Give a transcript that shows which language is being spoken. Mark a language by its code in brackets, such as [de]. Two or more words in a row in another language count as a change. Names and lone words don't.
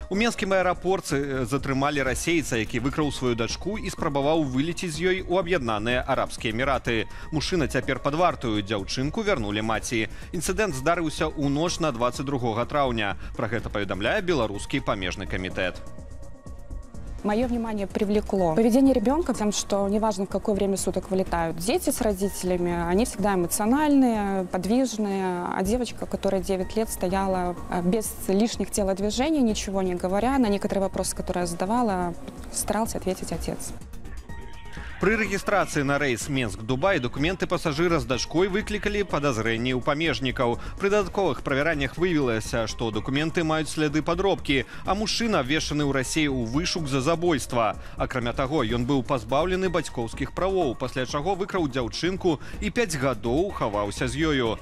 [be] У мінскім аэрапорце затрымалі расейца, які выкраў сваю дачку і спрабаваў вылеціць з ёй у Аб'яднаныя Арабскія Эміраты. Мужчына цяпер пад вартаю, дзяўчынку вярнулі маці. Інцыдэнт здарыўся ў ноч на 22 траўня. Пра гэта паведамляе беларускі памежны камітэт. [ru] Мое внимание привлекло поведение ребенка, потому что неважно, в какое время суток вылетают дети с родителями, они всегда эмоциональные, подвижные. А девочка, которая 9 лет стояла без лишних телодвижений, ничего не говоря, на некоторые вопросы, которые я задавала, старался ответить отец. [be] Пры рэгістрацыі на рэйс Менск-Дубай дакументы пасажыра з дачкой выклікалі падазрэнні ў памежнікаў. Пры дадатковых правяраннях выявілася, што дакументы маюць сляды падробкі, а мужчына абвешчаны ў Расіі ў вышук за забойства. Акрамя таго, ён быў пазбаўлены бацькоўскіх правоў, пасля чаго выкраў дзяўчынку і 5 гадоў хаваўся з ёю.